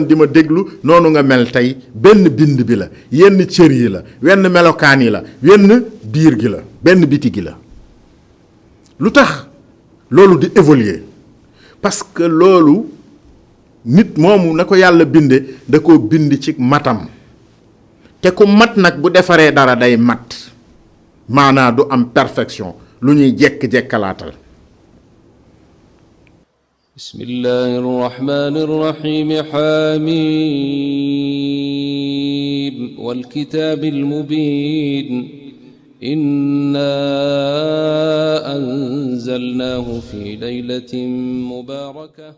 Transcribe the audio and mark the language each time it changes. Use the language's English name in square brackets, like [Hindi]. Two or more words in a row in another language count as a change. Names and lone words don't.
[Wolof] di ma déglu noonu nga mel tey benn bind bi la yenn cër yi la wenn melokaan yi la wenn biir gi la benn biti gi la lu tax loolu di évoluer [French] parce que [Wolof] loolu nit moomu na ko yàlla binde da koo bind ci matam te ku mat nag bu defaree dara day mat maanaa du am perfection lu ñuy jekk-jekkalaatal [Arabic] بسم الله الرحمن الرحيم حم والكتاب المبين إنا أنزلناه في ليلة مباركة